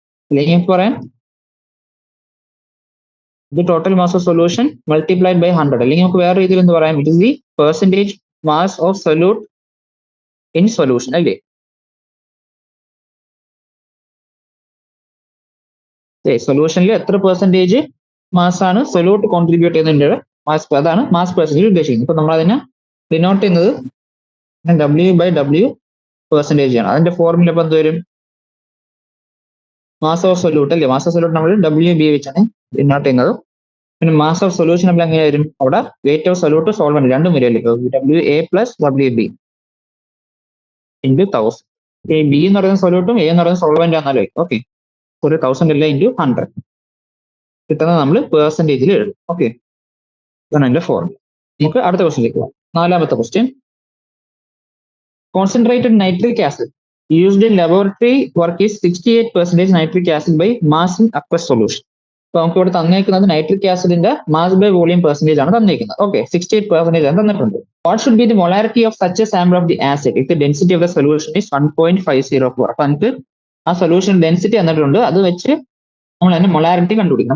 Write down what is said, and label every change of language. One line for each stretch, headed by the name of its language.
Malayalam: അല്ലെങ്കിൽ പറയാം
English: the total mass of solution multiplied by 100.
Malayalam: അല്ലെങ്കിൽ നമുക്ക് വേറെ രീതിയിൽ എന്ത് പറയാം,
English: It is the percentage mass of solute in solution അല്ലേ.
Malayalam: സൊല്യൂഷനിൽ എത്ര പെർസെന്റേജ് മാസ് ആണ് സൊല്യൂട്ട് കോൺട്രിബ്യൂട്ട് ചെയ്യുന്നതിന്റെ മാസ്, അതാണ് മാസ് പെർസെന്റേജ് ഉദ്ദേശിക്കുന്നത്. ഇപ്പൊ നമ്മൾ അതിനെ ഡിനോട്ട് ചെയ്യുന്നത് W/W പെർസെന്റേജ് ആണ്. അതിന്റെ ഫോർമുല ഇപ്പൊ എന്ത് വരും, മാസ് ഓഫ് സൊല്യൂട്ട് അല്ലേ. മാസ് ഓഫ് സൊല്യൂട്ട് നമ്മൾ WB വെച്ചാണ് ഡിനോട്ട് ചെയ്യുന്നത്. പിന്നെ മാസ് ഓഫ് സൊല്യൂഷൻ നമ്മൾ എങ്ങനെ വരും, അവിടെ വെയിറ്റ് ഓഫ് സൊല്യൂട്ട് സോൾവെന്റ് രണ്ടും വരില്ലേ, WA + WB into 1000. B എന്ന് പറയുന്ന സൊല്യൂട്ടും A എന്ന് പറയുന്ന സോൾവെന്റ് ആണല്ലോ. ഓക്കെ, ഒരു 1000 അല്ല into 100 കിട്ടുന്നത് നമ്മൾ പെർസെന്റേജിൽ എഴുതും. ഓക്കെ, ഇതാണ് അതിന്റെ ഫോർമുല. നമുക്ക് അടുത്ത ക്വസ്റ്റ്യനിലേക്ക് പോകാം. നാലാമത്തെ question,
English: Concentrated nitric acid used in laboratory work is 68% nitric acid by mass in aqueous solution.
Malayalam: അപ്പൊ നമുക്ക് ഇവിടെ തന്നേക്കുന്നത് nitric ആസിഡിന്റെ mass by volume percentage ആണ് തന്നേക്കുന്നത്.
English: okay, 68%
Malayalam: ആണ് തന്നിട്ടുണ്ട്.
English: What should be the molarity of such a sample of the acid if the density of the solution is 1.504.
Malayalam: അപ്പൊ നമുക്ക് ആ solution density തന്നിട്ടുണ്ട്, അത് വെച്ച് നമ്മൾ അതിന്റെ മൊളാരിറ്റി കണ്ടുപിടിക്കണം.